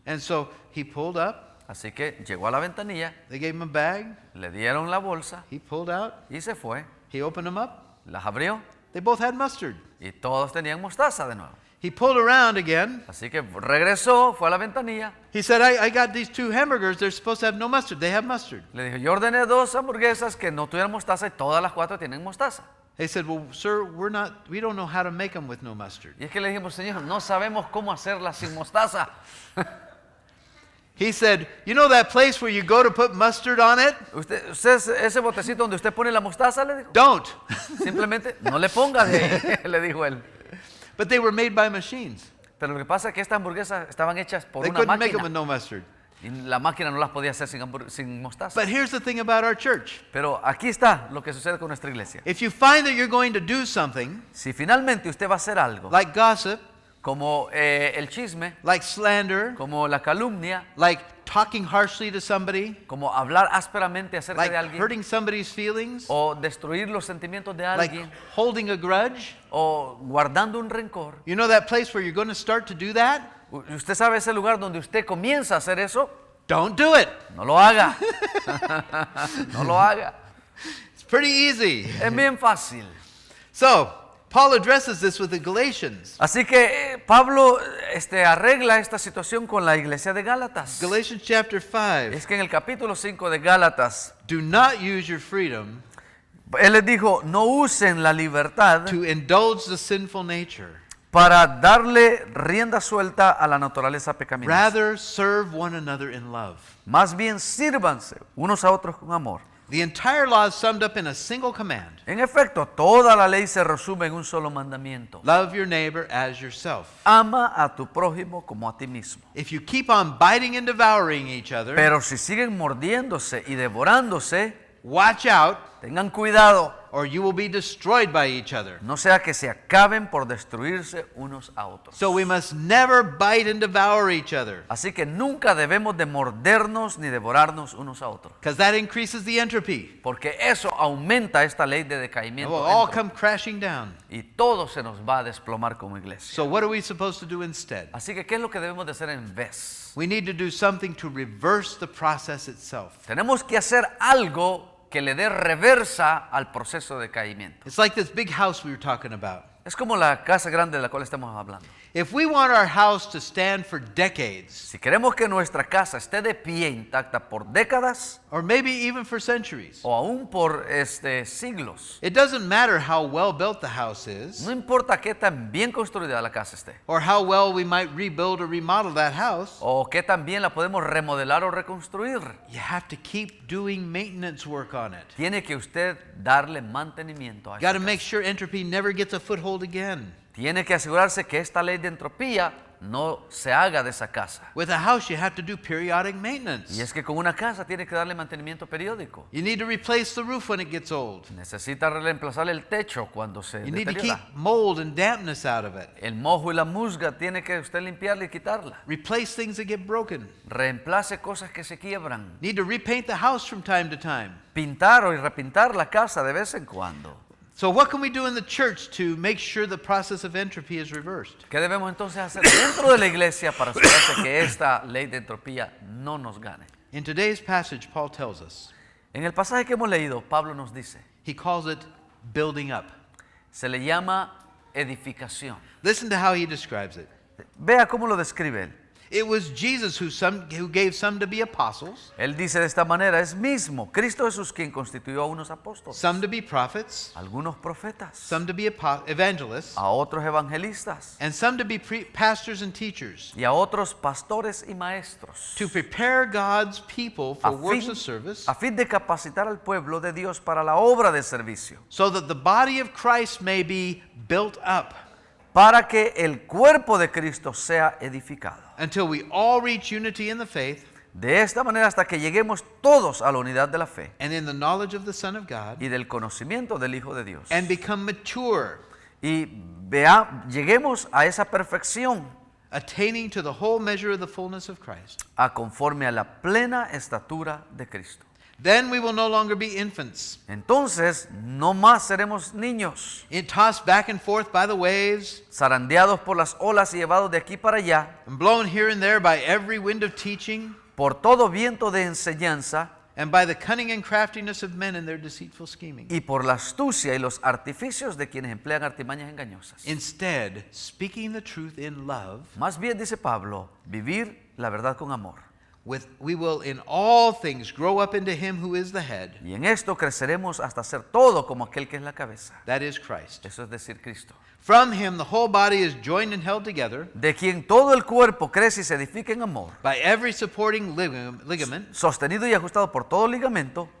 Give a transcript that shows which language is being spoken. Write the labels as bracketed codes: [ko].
[en] And so he pulled up. [es] Así que llegó a la ventanilla, [en] They gave him a bag. [es] le dieron la bolsa [en] He pulled out. [es] y se fue. [en] He opened them up. [es] Las abrió [en] They both had mustard. [es] y todos tenían mostaza de nuevo. [en] He pulled around again. [es] Así que regresó, fue a la ventanilla, [en] He said, I got these 2 hamburgers. They're supposed to have no mustard. They have mustard. [es] le dijo, yo ordené 2 hamburguesas que no tuvieran mostaza y todas las 4 tienen mostaza. [en] They said, well, sir, we don't know how to make them with no mustard. [es] Y es que le dijimos, Señor, no sabemos cómo hacerlas sin mostaza. [en] He said, you know that place where you go to put mustard on it? [es] Usted ese botecito donde usted pone la mostaza, le dijo. [en] Don't. [es] Simplemente no le ponga de ahí, le dijo él. [en] But they were made by machines. [es] Pero lo que pasa es que estas hamburguesas estaban hechas por [en] They [es] una [en] couldn't make them with [es] máquina. [en] no mustard. [es] Y la máquina no las podía hacer sin mostaza. [en] But here's the thing about our church. [es] Pero aquí está lo que sucede con nuestra iglesia. [en] If you find that you're going to do something [es] Si finalmente usted va a hacer algo, [en] like gossip, [es] como el chisme, [en] like slander, [es] como la calumnia, [en] like talking harshly to somebody, [es] como hablar ásperamente acerca [en] like [es] de alguien, [en] hurting somebody's feelings, [es] o destruir los sentimientos de [en] like [es] alguien, [en] holding a grudge, [es] o guardando un rencor. [en] you know that place where you're going to start to do that? [es] ¿Usted sabe ese lugar donde usted comienza a hacer eso? [en] Don't do it. [es] No lo haga. No lo haga. [en] It's pretty easy. [es] Es bien fácil. [en] So, Paul addresses this with the Galatians. [es] Así que Pablo arregla esta situación con la iglesia de Gálatas. [en] Galatians chapter 5. [es] Es que en el capítulo 5 de Gálatas, [en] Do not use your freedom [es] él les dijo, no usen la libertad [en] to indulge the sinful nature. [es] para darle rienda suelta a la naturaleza pecaminosa. [en] Rather, serve one another in love. [es] Más bien sírvanse unos a otros con amor. [en] The entire law is summed up in a single command. [es] En efecto, toda la ley se resume en un solo mandamiento. [en] Love your neighbor as yourself. [es] Ama a tu prójimo como a ti mismo. [en] If you keep on biting and devouring each other, [es] Pero si siguen mordiéndose y devorándose, [en] watch out, [es] tengan cuidado, [en] or you will be destroyed by each other. [es] no sea que se acaben por destruirse unos a otros. [en] So we must never bite and devour each other, [es] Así que nunca debemos de mordernos ni devorarnos unos a otros, [en] because that increases the entropy. [es] porque eso aumenta esta ley de [en] It [es] decaimiento [en] will all [es] dentro, [en] come crashing down. [es] y todo se nos va a desplomar como iglesia. [en] So what are we supposed to do instead? [es] Así que, ¿qué es lo que debemos de hacer en vez? [en] We need to do something to reverse the process itself. [es] Tenemos que hacer algo que le dé reversa al proceso de caimiento. [en] It's like this big house we were talking about. [es] Es como la casa grande de la cual estamos hablando. [en] If we want our house to stand for decades, [es] Si queremos que nuestra casa esté de pie intacta por décadas [en] or maybe even for centuries, [es] o aún por siglos, [en] it doesn't matter how well built the house is, [es] no importa qué tan bien construida la casa esté [en] or how well we might rebuild or remodel that house, [es] o qué tan bien la podemos remodelar o reconstruir, [en] you have to keep doing maintenance work on it. [es] tiene que usted darle mantenimiento a [en] Got [es] esa [en] to make [es] casa. [en] sure entropy never gets a foothold again. [es] Tiene que asegurarse que esta ley de entropía no se haga de esa casa. [en] With a house, you have to do periodic maintenance. [es] Y es que con una casa tiene que darle mantenimiento periódico. [en] You need to replace the roof when it gets old. [es] Necesita reemplazar el techo cuando se [en] You need to keep [es] deteriora. [en] mold and dampness out of it. [es] El mojo y la musga tiene que usted limpiarla y quitarla. [en] Replace things that get broken. [es] Reemplace cosas que se quiebran. [en] Need to repaint the house from time to time. [es] Pintar o repintar la casa de vez en cuando. [en] So what can we do in the church to make sure the process of entropy is reversed? [es] ¿Qué debemos entonces hacer dentro de la iglesia para asegurarse que esta ley de entropía no nos gane? [en] In today's passage, Paul tells us, [es] En el pasaje que hemos leído, Pablo nos dice, [en] he calls it building up. [es] se le llama edificación. [en] Listen to how he describes it. [es] Vea cómo lo describe él. [en] It was Jesus who gave some to be apostles, [es] Él dice de esta manera, es mismo Cristo Jesús quien constituyó a unos apóstoles, [en] some to be prophets, [es] algunos profetas, [en] some to be evangelists, [es] a otros evangelistas [en] and some to be pastors and teachers, [es] y a otros pastores y maestros, [en] to prepare God's people for works of service, [es] a fin de capacitar al pueblo de Dios para la obra de servicio, [en] so that the body of Christ may be built up [es] para que el cuerpo de Cristo sea edificado. [en] until we all reach unity in the faith [es] De esta manera hasta que lleguemos todos a la unidad de la fe [en] and in the knowledge of the Son of God, [es] y del conocimiento del Hijo de Dios. [en] and become mature, [es] Y lleguemos a esa perfección, [en] attaining to the whole measure of the fullness of Christ. [es] a conforme a la plena estatura de Cristo. [en] Then we will no longer be infants, [es] Entonces, no más seremos niños, [en] tossed back and forth by the waves, [es] zarandeados por las olas y llevados de aquí para allá, [en] and blown here and there by every wind of teaching, [es] por todo viento de enseñanza [en] and by the cunning and craftiness of men in their deceitful scheming. [es] y por la astucia y los artificios de quienes emplean artimañas engañosas. [en] Instead, speaking the truth in love, [es] Más bien, dice Pablo, vivir la verdad con amor. [en] we will in all things grow up into him who is the head, [es] Y en esto creceremos hasta ser todo como aquel que es la cabeza. [en] that is Christ. [es] Eso es decir, Cristo. [en] From him the whole body is joined and held together [es] De quien todo el cuerpo crece y se edifica en amor, [en] by every supporting ligament, [es] sostenido y ajustado por todo ligamento,